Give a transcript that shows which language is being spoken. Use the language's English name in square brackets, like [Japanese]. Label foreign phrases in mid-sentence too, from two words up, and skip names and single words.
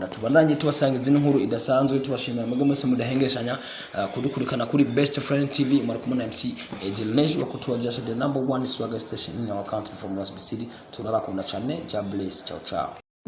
[Rundi] Tubandanye tubasanga izindi nkuru idasanzwe, tubashimira mwebwe mwese mudahengeshanya kudukurikana kuri Best Friend TV. Mara kumwe na MC Edilnejo wakutuwajasha [English] the #1 swagger station in our country from Mosby City. [Rundi] Turabakunda cyane. [English] God bless. [Italian] Ciao ciao.